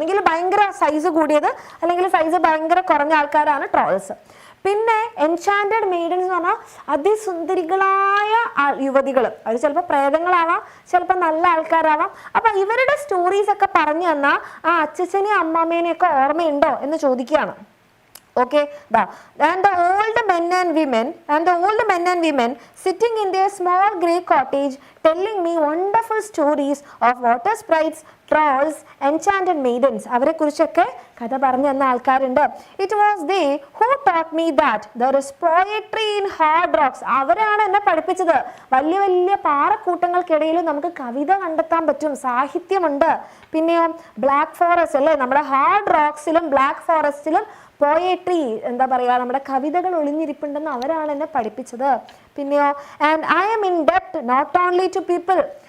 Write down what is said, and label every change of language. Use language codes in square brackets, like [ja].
[ml] ഒന്നെങ്കിൽ ഭയങ്കര സൈസ് കൂടിയത്, അല്ലെങ്കിൽ സൈസ് ഭയങ്കര കുറഞ്ഞ ആൾക്കാരാണ് ട്രോൾസ്. പിന്നെ എൻചാൻറ്റഡ് മെയ്ഡൻസ് എന്ന് പറഞ്ഞാൽ അതിസുന്ദരികളായ യുവതികൾ. അവർ ചിലപ്പോൾ പ്രേതങ്ങളാവാം, ചിലപ്പോൾ നല്ല ആൾക്കാരാവാം. അപ്പൊ ഇവരുടെ സ്റ്റോറീസ് ഒക്കെ പറഞ്ഞു തന്നാൽ ആ അച്ഛനെയും അമ്മാമ്മേനെയൊക്കെ ഓർമ്മയുണ്ടോ എന്ന് ചോദിക്കുകയാണ്. [en] Okay, and the old men and women sitting in their small grey cottage telling me wonderful stories of water sprites, trolls, enchanted maidens. [ml] അവരെ കുറിച്ചൊക്കെ കഥ പറഞ്ഞു തന്ന ആൾക്കാരുണ്ട്. [en] It was they who taught me that there is poetry in hard rocks. [ml] അവരാണ് എന്നെ പഠിപ്പിച്ചത്. വലിയ വലിയ പാറക്കൂട്ടങ്ങൾക്കിടയിലും നമുക്ക് കവിത കണ്ടെത്താൻ പറ്റും, സാഹിത്യമുണ്ട്. പിന്നെയോ ബ്ലാക്ക് ഫോറസ്റ്റ് അല്ലേ, നമ്മുടെ ഹാർഡ് റോക്സിലും ബ്ലാക്ക് ഫോറസ്റ്റിലും പോയട്രി എന്താ പറയുക, നമ്മുടെ കവിതകൾ ഒളിഞ്ഞിരിപ്പുണ്ടെന്ന് അവരാണ് എന്നെ പഠിപ്പിച്ചത്. പിന്നെയോ, [en] And I M in ഡെപ്റ്റ് not only to people.